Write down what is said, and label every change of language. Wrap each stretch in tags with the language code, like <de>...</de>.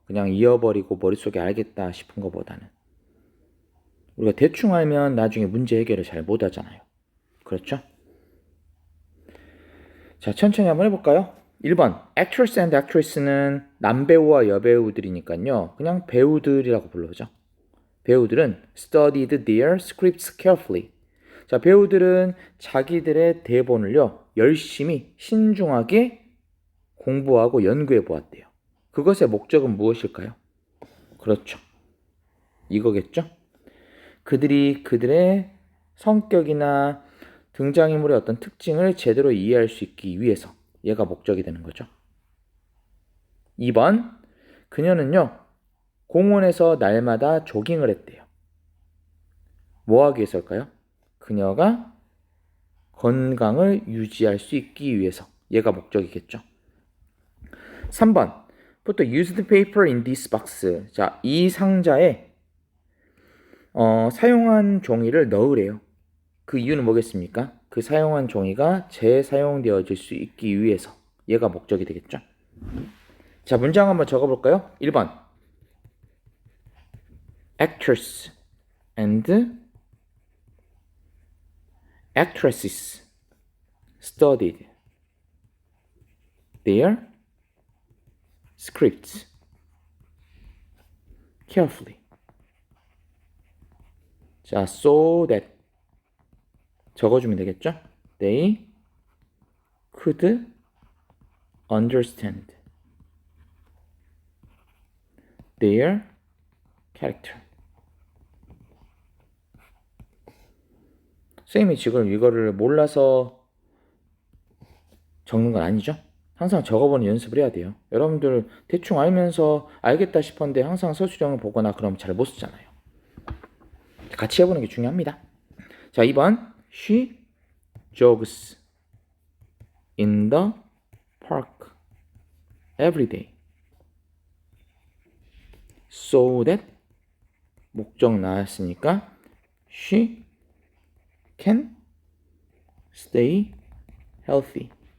<ko>그냥 이어버리고 머릿속에 알겠다 싶은 것보다는. 우리가 대충 알면 나중에 문제 해결을 잘 못하잖아요. 그렇죠? 자, 천천히 한번 해볼까요? 1번,</ko> <en>actress and actress</en> <ko>는 남배우와 여배우들이니까요. 그냥 배우들이라고 불러보죠.</ko> <en>배우들은 studied their scripts carefully.</en> <ko>자, 배우들은 자기들의 대본을요, 열심히 신중하게 공부하고 연구해 보았대요. 그것의 목적은 무엇일까요? 그렇죠. 이거겠죠? 그들이 그들의 성격이나 등장인물의 어떤 특징을 제대로 이해할 수 있기 위해서 얘가 목적이 되는 거죠. 2번, 그녀는요, 공원에서 날마다 조깅을 했대요. 뭐 하기 위해서일까요? 그녀가 건강을 유지할 수 있기 위해서 얘가 목적이겠죠.</ko> <en>3번, put the used paper in this box.</en> <ko>자, 이 상자에 사용한 종이를 넣으래요. 그 이유는 뭐겠습니까? 그 사용한 종이가 재사용되어질 수 있기 위해서 얘가 목적이 되겠죠. 자, 문장 한번 적어볼까요?</ko> <en>1번, actors and actresses studied their scripts carefully.</en> <ko>자, so that 적어주면 되겠죠?</ko> <en>They could understand their character.</en> <ko>선생님이 지금 이거를 몰라서 적는 건 아니죠? 항상 적어보는 연습을 해야 돼요. 여러분들 대충 알면서 알겠다 싶었는데 항상 서술형을 보거나 그러면 잘 못 쓰잖아요. 같이 해보는 게 중요합니다. 자, 2번.</ko> <en>She jogs in the park every day so that</en> <ko>목적 나왔으니까</ko> <en>she can stay healthy.</en>